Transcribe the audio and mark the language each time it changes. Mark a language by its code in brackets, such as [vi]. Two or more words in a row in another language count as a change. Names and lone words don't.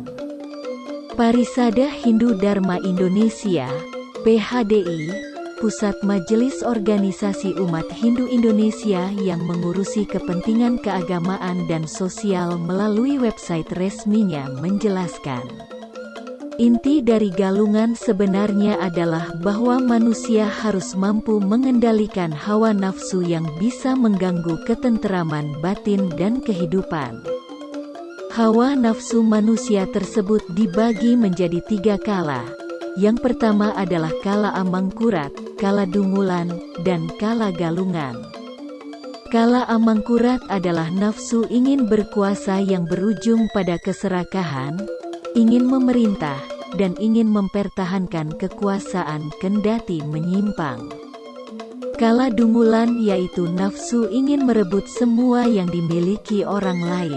[id] Parisada Hindu Dharma Indonesia (PHDI), Pusat Majelis Organisasi Umat Hindu Indonesia yang mengurusi kepentingan keagamaan dan sosial melalui website resminya menjelaskan, inti dari Galungan sebenarnya adalah bahwa manusia harus mampu mengendalikan hawa nafsu yang bisa mengganggu ketenteraman batin dan kehidupan. Hawa nafsu manusia tersebut dibagi menjadi 3 kala. Yang pertama adalah kala amangkurat, kala dungulan, dan kala galungan. Kala amangkurat adalah nafsu ingin berkuasa yang berujung pada keserakahan, ingin memerintah, dan ingin mempertahankan kekuasaan kendati menyimpang. Kala dungulan yaitu nafsu ingin merebut semua yang dimiliki orang lain.